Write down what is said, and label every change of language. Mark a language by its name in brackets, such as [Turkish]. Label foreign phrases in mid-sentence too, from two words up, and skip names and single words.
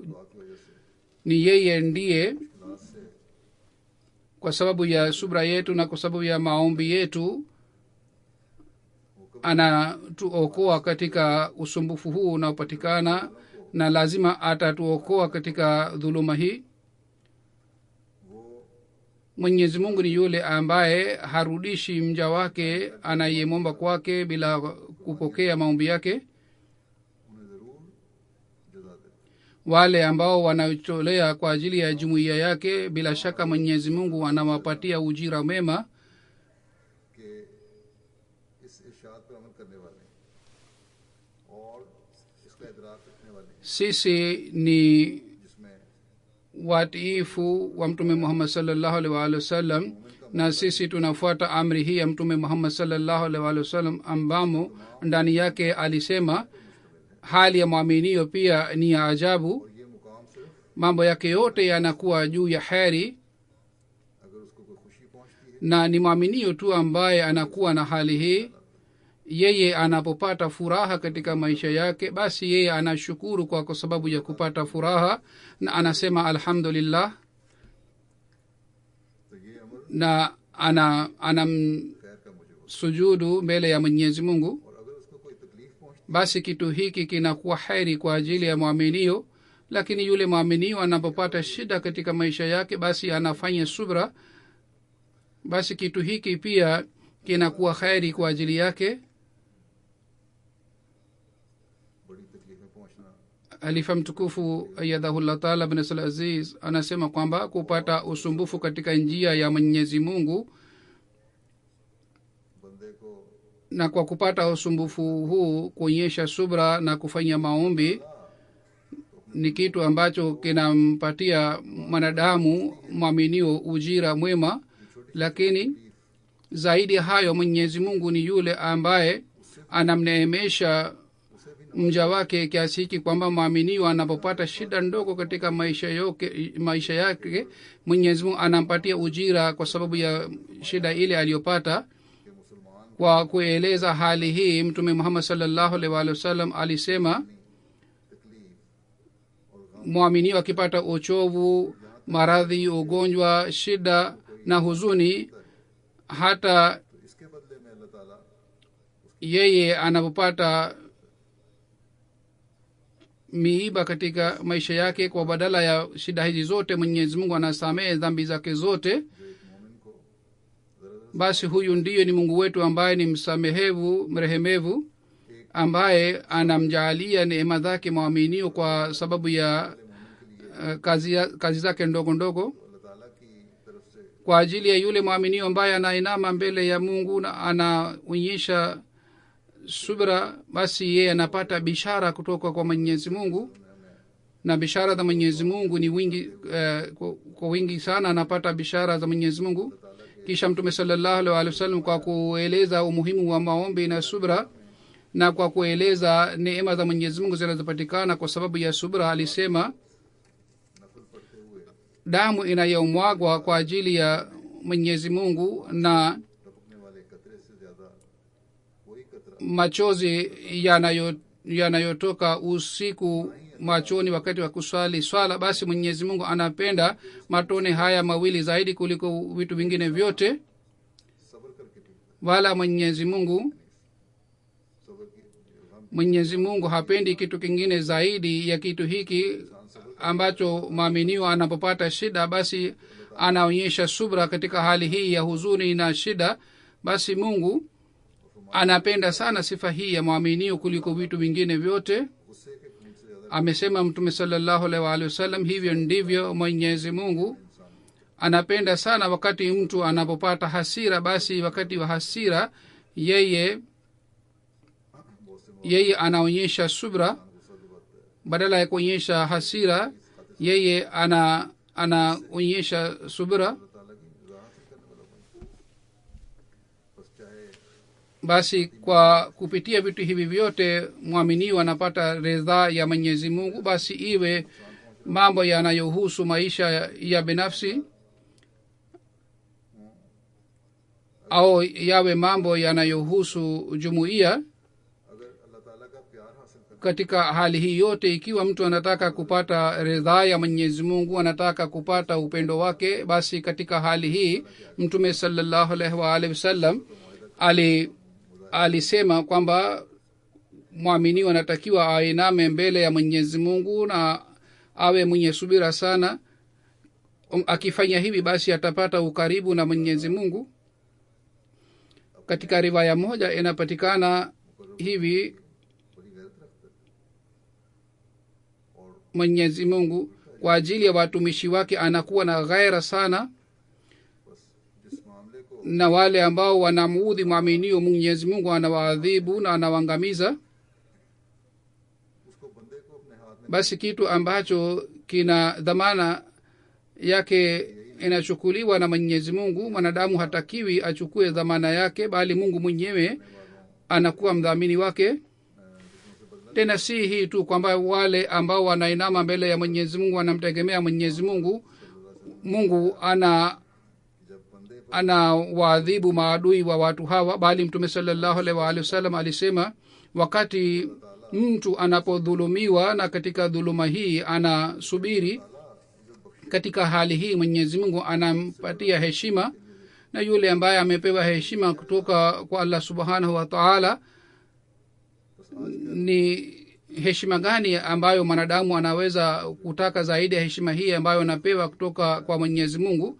[Swahili] Ni yeye ndiye, kwa sababu ya subra yetu na kwa sababu ya maombi yetu, anatuokoa katika usumbufu huu unaopatikana na lazima atatuokoa katika dhuluma hii. Mwenyezi Mungu ni yule ambaye harudishi mja wake anayemwomba kwake bila kupokea maombi yake. [Urdu] انہیں ضرور جزا دیتے [Swahili] Wale ambao wanatolea kwa ajili ya jumuiya yake, bila shaka Mwenyezi Mungu anawapatia ujira mema. [Urdu] کہ اس ارشاد پر عمل کرنے والے اور اسکا ادراک رکھنے والے [Swahili] Sisi ni [Urdu] جس میں [Swahili] watiifu wa Mtume Muhammad [Arabic] صلى الله عليه و آله وسلم, [Swahili] na sisi tunafuata amri hii ya Mtume Muhammad [Arabic] صلى الله عليه و آله وسلم, [Swahili] ambamo ndani yake alisema hali ya mwaminio pia ni ya ajabu. [Urdu] اور یہ مقام صرف [Swahili] Mambo yake yote yanakuwa juu ya heri, [Urdu] اگر اس کو کوئی خوشی پہنچتی ہے [Swahili] na ni mwaminio tu ambaye anakuwa na hali hii. Yeye anapopata furaha katika maisha yake, basi yeye anashukuru kwa sababu ya kupata furaha na anasema alhamdulillah, [Urdu] تو یہ امر na خیر کا مجھے ہو. [Swahili] sujudu mbele ya Mwenyezi Mungu. [Urdu] اور اگر اس کو کوئی تکلیف پہنچتی [Swahili] Basi kitu hiki kinakuwa heri kwa ajili ya mwaminio. Lakini yule mwaminio anapopata shida katika maisha yake, basi anafanya subra, basi kitu hiki pia kinakuwa heri kwa ajili yake. [Urdu] بڑی تکلیفیں پہنچنا [Swahili] Halifa mtukufu [Arabic] أيده الله تعالى [Swahili] bin Abdul Aziz anasema kwamba kupata usumbufu katika njia ya Mwenyezi Mungu, [Urdu] بندے کو [Swahili] na kwa kupata usumbufu huu kuonyesha subra na kufanya maombi, ni kitu ambacho kinampatia mwanadamu mwaminio ujira mwema. Lakini zaidi ya hayo, Mwenyezi Mungu ni yule ambaye anamneemesha mja wake kiasi hiki kwamba mwaminio anapopata shida ndogo katika maisha yake, Mwenyezi Mungu anampatia ujira kwa sababu ya shida ile aliyopata. [Urdu] کہ مسلمان [Swahili] Kwa kueleza hali hii, Mtume Muhammad [Arabic] صلى الله عليه و سلم [Swahili] alisema, [Urdu] تکلیف اور غم [Swahili] mwaminio akipata uchovu, maradhi, ugonjwa, shida na huzuni, hata [Urdu] تو اس کے بدلے میں اللہ تعالیٰ [Swahili] yeye anapopata miiba katika maisha yake, kwa badala ya shida hizi zote Mwenyezi Mungu anasamehe dhambi zake zote. [Urdu] جو ایک مومن کو ذرا [Swahili] Basi huyu ndiyo ni Mungu wetu ambaye ni msamehevu, mrehemevu, ambaye anamjaalia neema zake mwaminio kwa sababu ya kazi zake ndogo ndogo. [Urdu] اللہ تعالیٰ کی طرف سے [Swahili] Kwa ajili ya yule mwaminio ambaye anainama mbele ya Mungu na anaonyesha subra, basi yeye anapata bishara kutoka kwa Mwenyezi Mungu, na bishara za Mwenyezi Mungu ni wingi, kwa wingi sana anapata bishara za Mwenyezi Mungu. Kisha Mtume [Arabic] صلى الله عليه وسلم, [Swahili] kwa kueleza umuhimu wa maombi na subra na kwa kueleza neema za Mwenyezi Mungu zinazopatikana kwa sababu ya subra, alisema [Urdu] نفل پڑھتے ہوئے [Swahili] damu inayomwagwa kwa ajili ya Mwenyezi Mungu na [Urdu] ٹپکنے والے قطرے سے زیادہ کوئی قطرہ [Swahili] machozi yanayotoka usiku machoni wakati wa kuswali swala, basi Mwenyezi Mungu anapenda matone haya mawili zaidi kuliko vitu vingine vyote. [Urdu] صبر کرکے ٹھیک [Swahili] Wala Mwenyezi Mungu [Urdu] صبر کی غم [Swahili] Mwenyezi Mungu hapendi kitu kingine zaidi ya kitu hiki ambacho maaminio anapopata shida, basi anaonyesha subra katika hali hii ya huzuni na shida. Basi Mungu anapenda sana sifa hii ya mwaminio kuliko vitu vingine vyote. [Urdu] غصے کے خون سے زیادہ [Swahili] Amesema Mtume [Arabic] صلى الله عليه و آله وسلم, [Swahili] hivyo ndivyo Mwenyezi Mungu anapenda sana wakati mtu anapopata hasira. Basi wakati wa hasira yeye anaonyesha subra, badala ya kuonyesha hasira yeye anaonyesha subra. [Urdu] تعالیٰ کی رضا حاصل کرنے والا بنتا ہے. بس چاہے [Swahili] Basi kwa kupitia vitu hivi vyote mwaminio anapata ridhaa ya Mwenyezi Mungu. Basi iwe mambo yanayohusu maisha ya binafsi au yawe mambo yanayohusu jumuiya, [Urdu] اگر اللہ تعالیٰ کا پیار حاصل کرنا [Swahili] katika hali hii yote, ikiwa mtu anataka kupata ridhaa ya Mwenyezi Mungu, anataka kupata upendo wake, basi katika hali hii Mtume [Arabic] صلى الله عليه و آله وسلم [Swahili] alisema kwamba mwaminiwa anatakiwa ainame mbele ya mwenyezi mungu na awe mwenye subira sana. Akifanya hivi basi atapata ukaribu na mwenyezi mungu. Katika riwaya moja inapatikana hivi, [Urdu] بڑی غیرت رکھتا ہے اور [Swahili] mwenyezi mungu kwa ajili ya watumishi wake anakuwa na ghaira sana, [Urdu] بس جس معاملے کو [Swahili] na wale ambao wanamuudhi mwaminio mwenyezi mungu anawaadhibu na anawaangamiza. [Urdu] اس کو بندے کو اپنے ہاتھ میں [Swahili] Basi kitu ambacho kina dhamana yake inachukuliwa na mwenyezi mungu, mwanadamu hatakiwi achukue dhamana yake, bali mungu mwenyewe anakuwa mdhamini wake. Tena si hii tu kwamba wale ambao wanainama mbele ya mwenyezi mungu wanamtegemea mwenyezi mungu, mungu [Urdu] جب بندے [Swahili] ana waadhibu maadui wa watu hawa, bali mtume [Arabic] صلى الله عليه و آله وسلم [Swahili] alisema wakati mtu anapodhulumiwa na katika dhuluma hii anasubiri, katika hali hii mwenyezi mungu anampatia heshima, na yule ambaye amepewa heshima kutoka kwa [Arabic] الله سبحانه و تعالى, [Swahili] ni heshima gani ambayo mwanadamu anaweza kutaka zaidi ya heshima hii ambayo anapewa kutoka kwa mwenyezi mungu?